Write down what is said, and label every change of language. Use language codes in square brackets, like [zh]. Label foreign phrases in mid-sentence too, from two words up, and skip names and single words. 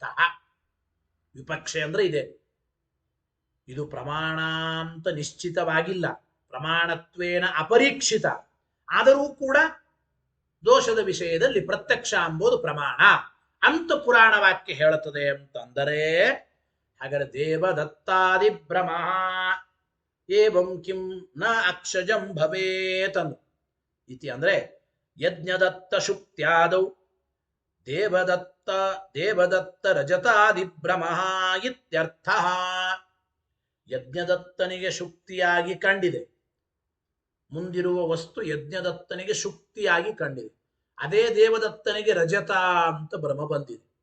[kn] ವಿಪಕ್ಷೆ ಅಂದ್ರೆ ಇದೆ, ಇದು ಪ್ರಮಾಣ ಅಂತ ನಿಶ್ಚಿತವಾಗಿಲ್ಲ, [sa] ಪ್ರಮಾಣತ್ವೇನ ಅಪರೀಕ್ಷಿತ [kn] ಆದರೂ ಕೂಡ ದೋಷದ ವಿಷಯದಲ್ಲಿ ಪ್ರತ್ಯಕ್ಷ ಎಂಬುದು ಪ್ರಮಾಣ ಅಂತ ಪುರಾಣ ವಾಕ್ಯ ಹೇಳುತ್ತದೆ ಅಂತಂದರೆ, ಹಾಗಾದರೆ [sa] ದೇವದತ್ತಾದಿ ಭ್ರಮ ಏವಂ ಕಿಂ ನ ಅಕ್ಷಜಂ ಭವೇತ್ [kn] ಅನ್ನು ಇತಿ. [sa] ಅಂದ್ರೆ ಯಜ್ಞದತ್ತ ಶುಕ್ತ್ಯಾದೌ ದೇವದತ್ತ ರಜತಾದಿ ಭ್ರಮ ಇತ್ಯರ್ಥ. [kn] ಯಜ್ಞದತ್ತನಿಗೆ ಶುಕ್ತಿಯಾಗಿ ಕಂಡಿದೆ, ಮುಂದಿರುವ ವಸ್ತು ಯಜ್ಞದತ್ತನಿಗೆ ಶುಕ್ತಿಯಾಗಿ ಕಂಡಿದೆ, ಅದೇ ದೇವದತ್ತನಿಗೆ ರಜತ ಅಂತ ಭ್ರಮ ಬಂದಿದೆ.